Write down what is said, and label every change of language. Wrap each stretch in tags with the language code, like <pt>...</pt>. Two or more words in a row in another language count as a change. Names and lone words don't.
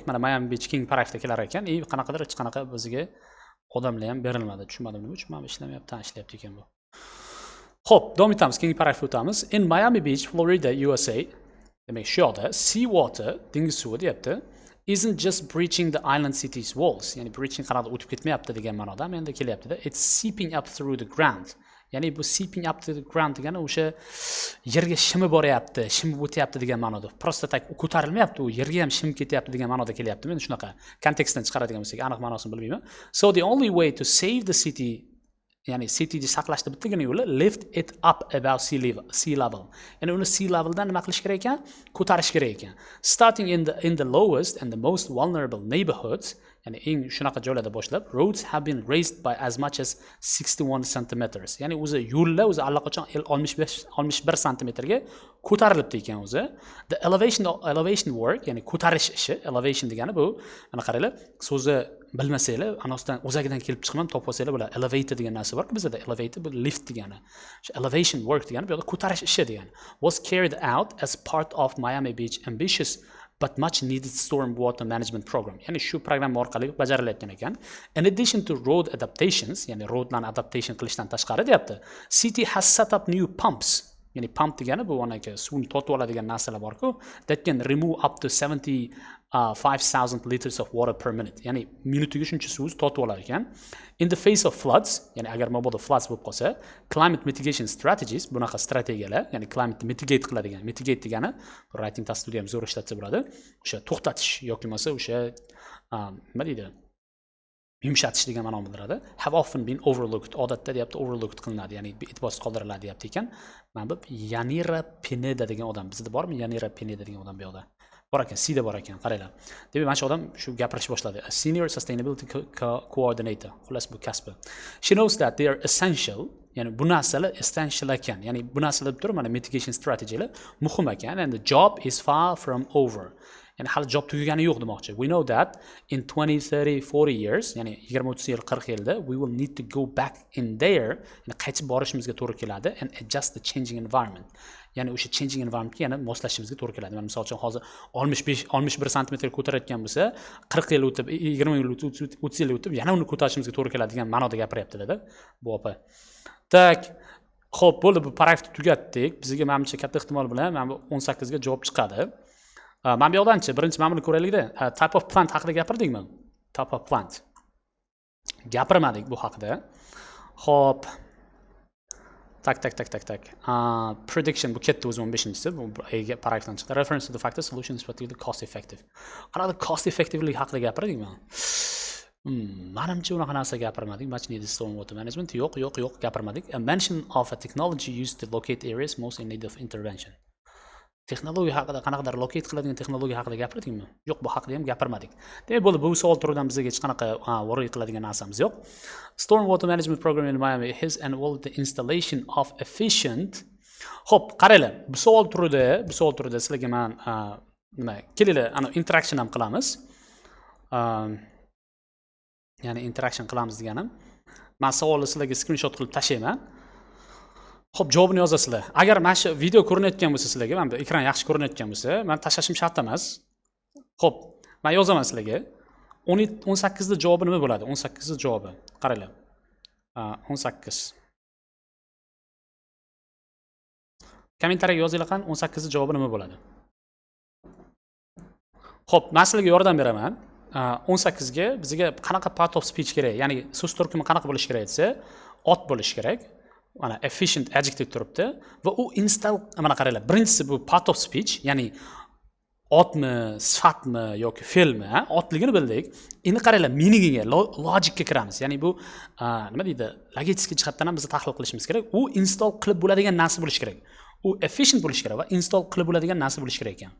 <uz>Mana Miami Beach keng paragrafda kelar ekan. Qanaqadir hech qanaqa bizga odamlar ham berilmadi. Tushunmadim nima uchun mana ishlamayapti, ishlayapti ekan bu. Xo'p, davom etamiz. Keng paragrafga o'tamiz.</uz> <en>In Miami Beach, Florida, USA,</en> <uz>demak shu yoqda</uz> <en>sea water,</en> <uz>dengiz suvi deyapti,</uz> <en>isn't just breaching the island city's walls.</en> <uz>Ya'ni breaching qanaqadir o'tib ketmayapti degan ma'noda menda kelyapti-da.</uz> <en>It's seeping up through the ground.</en> <uz>Ya'ni bu</uz> <en>seeping up to the ground</en> <uz>degani o'sha yerga shimib boryapti, shimib o'tyapti degan ma'noda.</uz> <ru>Prosta tak</ru> <uz>ko'tarilmayapti, u yerga ham shimib ketyapti degan ma'noda kelyapti. Men shunaqa kontekstdan chiqaradigan bo'lsak, aniq ma'nosini bilmayman.</uz> <en>So the only way to save the city,</en> <uz>ya'ni cityni saqlashda bittagina yo'li</uz> <en>lift it up above sea level.</en> <uz>Ya'ni uni</uz> <en>sea leveldan</en> <uz>nima qilish kerak ekan? Ko'tarish kerak ekan.</uz> <en>Starting in the lowest and the most vulnerable neighborhoods,</en> <uz>ya'ni eng shunaqa joylarda boshlab,</uz> <en>roads have been raised by as much as 61 centimeters.</en> <uz>Ya'ni o'zi yo'llar o'zi allaqachon 61 santimetrga ko'tarilibdi ekan o'zi.</uz> <en>The elevation work,</en> <uz>ya'ni ko'tarish ishi, elevation degani bu, mana qaranglar, so'zi bilmasanglar, anosdan o'zagidan kelib chiqmam topib olsanglar bo'ladi. Elevator degan narsa bor, bizda elevator bu lift degani. Shu</uz> <en>elevation work</en> <uz>degani bu yerda ko'tarish ishi degani.</uz> <en>Was carried out as part of Miami Beach ambitious but much needed storm water management program.</en> <uz>Ya'ni shu program orqali bajarilayotgan ekan.</uz> <en>In addition to road adaptations,</en> <uz>ya'ni roadlarni adaptation qilishdan tashqari deyapti,</uz> <en>city has set up new pumps.</en> <uz>Ya'ni pump degani bu onaga suvni tortib oladigan narsalar bor-ku,</uz> <en>that can remove up to 75,000 liters of water per minute.</en> <uz>Ya'ni minutiga shuncha suv tortib olar ekan.</uz> <en>In the face of floods,</en> <uz>ya'ni agar mabodo floods bo'lib qolsa,</uz> <en>climate mitigation strategies,</en> <uz>bunaqa strategiyalar, ya'ni</uz> <en>climate mitigate</en> <uz>qiladigan, mitigate degani</uz> <en>writing testida</en> <uz>ham zo'r ishlatsa bo'ladi. O'sha to'xtatish yoki bo'lmasa o'sha nima deydi? Yumshatish degan ma'no bildiradi.</uz> <en>Have often been overlooked.</en> <uz>Odatda deyapti overlooked qilinadi, ya'ni e'tiborsiz qoldiriladi deyapti ekan. Mana bu Yanira Pineda degan odam, bizda bormi Yanira Pineda degan odam bu yoqda? Bor ekan, Sida bor ekan, qaranglar. Demak, mana shu odam shu gapirish boshladi.</uz> <en>A senior sustainability coordinator.</en> <uz>Xullas bu kasbi.</uz> <en>She knows that they are essential.</en> <uz>Ya'ni bu narsalar essential ekan. Ya'ni bu narsalar deb turib, mana mitigation strategiyalar muhim ekan,</uz> <en>and the job is far from over.</en> <uz>Ya'ni hali job tugagani yo'q demoqchi.</uz> <en>We know that in 20, 30, 40 years,</en> <uz>ya'ni 20-30 yil, 40 yilda</uz> <en>we will need to go back in there,</en> <uz>ya'ni qaytib borishimizga to'g'ri keladi</uz> <en>and adjust the changing environment.</en> <uz>Ya'ni o'sha</uz> <en>changing environmentga</en> <uz>yana moslashimizga to'g'ri keladi. Mana misol uchun hozir 61 santimetr ko'tarayotgan bo'lsa, 40 yil o'tib, 20 yil o'tib, 30 yil o'tib yana uni ko'tarishimizga to'g'ri keladi degan ma'noda gapiryapti-da bu opa. Tak, xo'p, bo'ldi, bu paragrafni tugatdik. Bizga menimcha katta ehtimol bilan mana bu 18 ga javob chiqadi. Mana bu yoqdanchi birinchi mana buni ko'raylik-da.</uz> <en>Type of plant</en> <uz>haqida gapirdikmi?</uz> <en>Type of plant.</en> <uz>Gapirmadik bu haqida. Xo'p. Tak. Prediction bu ketdi o'zi 15-si. Bu paragrafdan chiqdi.</uz> <en>Reference to the factor solution is particularly cost effective.</en> <uz>Qanaqa</uz> <en>cost effectively</en> <uz>haqida gapirdikmi? Manimcha unaqa narsa gapirmadik.</uz> <en>Much needed storm water management.</en> <uz>Yo'q, gapirmadik.</uz> <en>A mention of a technology used to locate areas most in need of intervention.</en> <uz>Texnologiya haqida, qanaqadir locate qiladigan texnologiya haqida gapirdikmi? Yo'q, bu haqida ham gapirmadik. Demak, bo'ldi, bu savol turidan bizga hech qanaqa worry qiladigan narsamiz yo'q.</uz> <en>Storm water management program in Miami has involved the installation of efficient.</en> <uz>Xo'p, qaranglar, bu savol turida sizlarga men nima, kelinglar, ana interaction ham qilamiz. Ya'ni interaction qilamiz deganim. Men savolni sizlarga screenshot qilib tashlayman. Xo'p, javobini yozasizlar. Agar mana shu video ko'rinayotgan bo'lsa sizlarga, mana bu ekran yaxshi ko'rinayotgan bo'lsa, men tashlashim shart emas. Xo'p, men yozaman sizlarga. 18 da javobi nima bo'ladi? 18 da javobi. Qaranglar. 18. kommentariyaga yozinglar qani 18 javobi nima bo'ladi? Xo'p, men sizlarga yordam beraman. 18 ga bizga qanaqa</uz> <en>part of speech</en> <uz>kerak? Ya'ni so'z turkumi qanaqa bo'lishi kerak desa, ot bo'lishi kerak. Mana</uz> <en>efficient adjective</en> <uz>turibdi va u install mana qaranglar. Birinchisi bu</uz> <en>part of speech,</en> <uz>ya'ni otmi, sifatmi yoki fe'lmi, otligini bildik. Endi qaranglar, meaningga, logicga kiramiz. Ya'ni bu nima deydi? Logik jihatdan ham biz tahlil qilishimiz kerak. U install qilib bo'ladigan narsa bo'lishi kerak. U efficient bo'lishi kerak va install qilib bo'ladigan narsa bo'lishi kerak ekan.</uz>